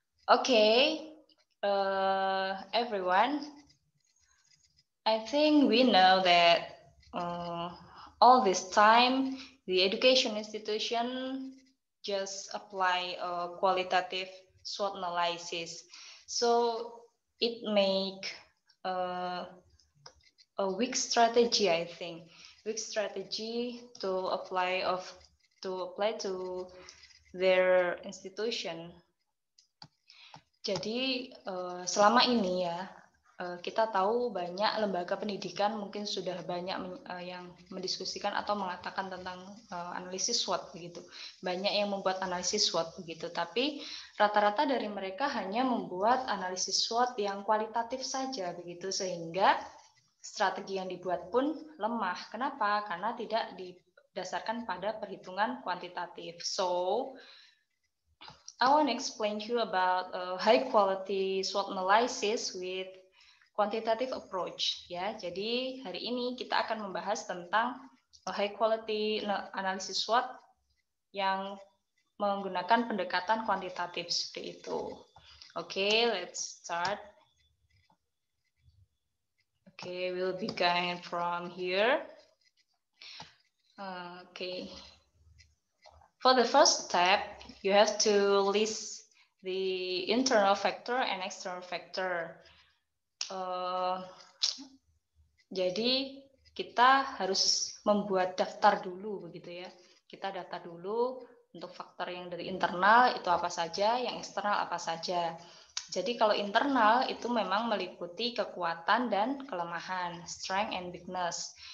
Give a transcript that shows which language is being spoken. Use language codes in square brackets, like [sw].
[en] Okay, everyone, I think we know that all this time the education institution just apply a qualitative SWOT analysis. So it make a weak strategy, I think. Weak strategy to apply to their institution. [id] Jadi selama ini ya kita tahu banyak lembaga pendidikan mungkin sudah banyak yang mendiskusikan atau mengatakan tentang analisis SWOT begitu. Banyak yang membuat analisis SWOT begitu, tapi rata-rata dari mereka hanya membuat analisis SWOT yang kualitatif saja begitu, sehingga strategi yang dibuat pun lemah. Kenapa? Karena tidak didasarkan pada perhitungan kuantitatif. [en] So I want to explain to you about high quality SWOT analysis with quantitative approach ya. [id] Jadi hari ini kita akan membahas tentang [en] high quality [id] analysis SWOT yang menggunakan pendekatan kuantitatif seperti itu. [en] Okay, let's start. Okay, we'll begin from here. Okay. For the first step, you have to list the internal factor and external factor. [id] Jadi kita harus membuat daftar dulu begitu ya. Kita daftar dulu untuk faktor yang dari internal itu apa saja, yang eksternal apa saja. Jadi kalau internal itu memang meliputi kekuatan dan kelemahan, [en] strength and weakness.